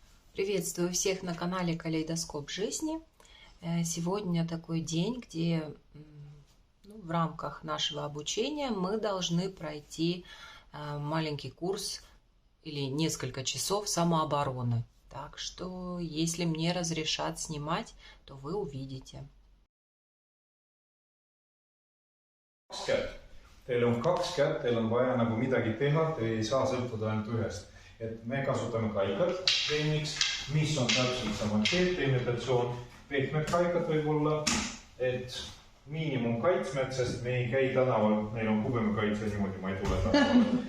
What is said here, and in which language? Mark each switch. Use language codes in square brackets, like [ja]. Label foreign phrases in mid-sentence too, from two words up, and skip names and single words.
[ru] Приветствую всех на канале Калейдоскоп жизни. Сегодня такой день, где в рамках нашего обучения мы должны пройти маленький курс или несколько часов самообороны. Так что, если мне разрешат снимать, то вы увидите. [et] Teil on kaks kätt, teil on vaja nagu midagi teha, te ei saa sõltuda ainult ühest. Et me kasutame kaikat treeniks, mis on täpselt sama teine versioon. Pehmed kaikad võib olla, et miinimumkaitsmed, sest me ei käi tänaval, meil on kubemekaitse niimoodi, ma ei tule tänaval.